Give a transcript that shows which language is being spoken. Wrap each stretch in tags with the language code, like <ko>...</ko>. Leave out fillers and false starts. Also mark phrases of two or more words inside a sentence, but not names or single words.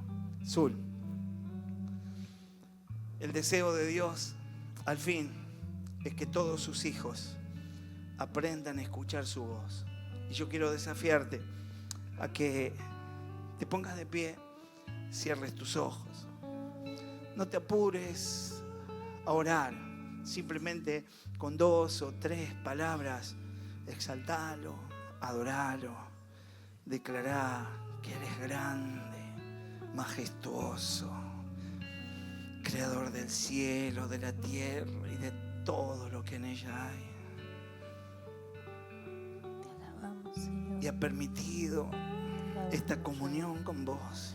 <es>Zul, el deseo de Dios al fin es que todos sus hijos aprendan a escuchar su voz. Y yo quiero desafiarte a que te pongas de pie, cierres tus ojos, no te apures a orar, simplemente con 2 o 3 palabras exaltalo, adoralo, declará que eres grande, majestuoso, creador del cielo, de la tierra y de todo lo que en ella hay. Te alabamos, Señor. Y ha permitido esta comunión con vos.</es>